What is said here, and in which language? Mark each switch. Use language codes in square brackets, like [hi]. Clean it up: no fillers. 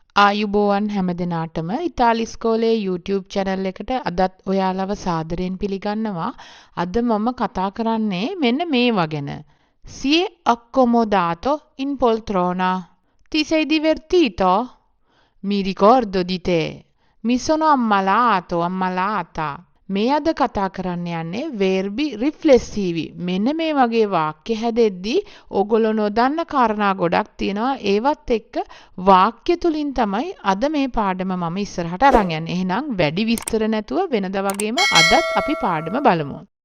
[si] ආයුබෝවන් හැමදෙනාටම ඉතාලි ඉස්කෝලේ YouTube channel එකට අදත් ඔයාලව සාදරයෙන් පිළිගන්නවා. අද මම කතා කරන්නේ මෙන්න මේවා ගැන. [it] Si è accomodato in poltrona? Ti sei divertito? Mi ricordo di te. Mi sono ammalato, ammalata. [si] මේ අද කතා කරන්න යන්නේ [it] verbi riflessivi. [si] මෙන්න මේ වගේ වාක්‍ය හැදෙද්දී ඕගොල්ලෝ නොදන්න කාරණා ගොඩක් තියෙනවා. ඒවත් එක්ක වාක්‍ය තුලින් තමයි අද මේ පාඩම මම ඉස්සරහට අරන් යන්නේ. එහෙනම් වැඩි විස්තර නැතුව වෙනදා වගේම අදත් අපි පාඩම බලමු.